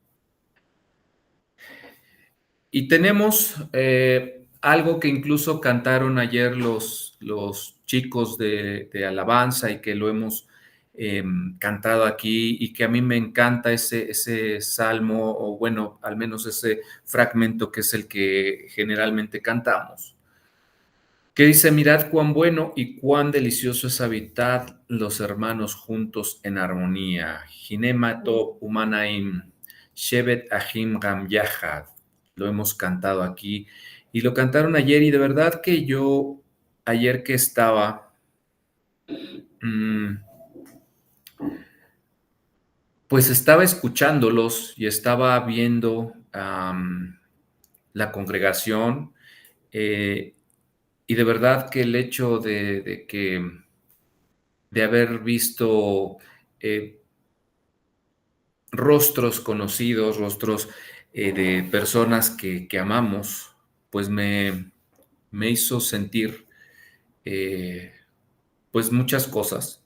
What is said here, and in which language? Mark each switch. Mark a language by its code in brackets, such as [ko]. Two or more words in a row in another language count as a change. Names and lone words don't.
[es] Y tenemos algo que incluso cantaron ayer los chicos de alabanza y que lo hemos cantado aquí y que a mí me encanta ese salmo, o bueno, al menos ese fragmento que es el que generalmente cantamos, que dice: mirad cuán bueno y cuán delicioso es habitar los hermanos juntos en armonía. [he] הנה מה טוב ומה נעים, שבת אחים גם יחד. [es] Lo hemos cantado aquí y lo cantaron ayer, y de verdad que yo ayer que estaba, mm, pues estaba escuchándolos y estaba viendo la congregación, eh, y de verdad que el hecho de haber visto eh, rostros conocidos, rostros de personas que amamos, pues me hizo sentir eh, pues muchas cosas.